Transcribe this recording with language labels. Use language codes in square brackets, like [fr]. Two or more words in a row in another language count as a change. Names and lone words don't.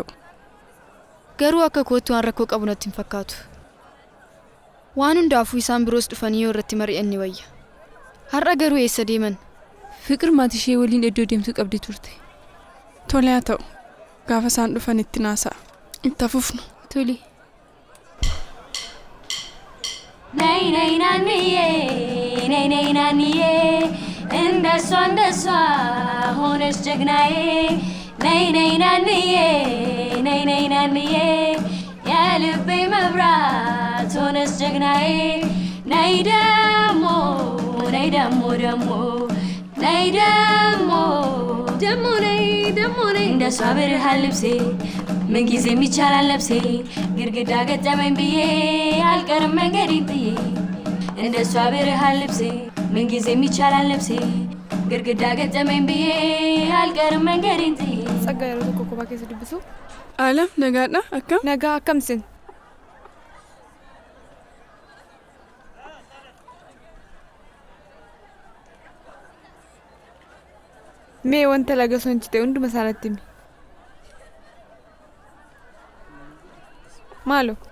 [om] Garuu akka kootti waan rakkoo qabu natti hin fakkaatu. Waan hundaafuu isaan biroos dhufanii yoo irratti mari'an ni wayya. Har'a garuu eessa deeman? Fiqir maatii ishee waliin iddoo deemtu qabdi turte. Tole haa ta'u. Gaafa isaan dhufan itti naasa'a. Itti hafufnu. Tole. [am] ነይ ነይ ናኒዬ, ነይ ነይ ናኒዬ, እንደሷ ሆነሽ ጀግናዬ ነይ ነይ ናኒዬ, ነይ ነይ ናኒዬ, የልቤ መብራት ሆነሽ ጀግናዬ nay ደሞ nay ነይ እንደሷ ብርሃን ልብሴ ምን ጊዜም ይቻላል ነፍሴ ግድግዳ ገጠመኝ ብዬ አልቀርም መንገዴን ጥዬ እንደሷ ብርሃን ልብሴ ምን ጊዜም ይቻላል ነፍሴ ግድግዳ ገጠመኝ ብዬ አልቀርም መንገዴን ጥዬ [om] ጸጋ yeroo tokko kophaa keessa dubbisu Alam nagaadha akkam? nagaa akkamsin mee wanta laga sonchite hunduma isaanitti himi maalo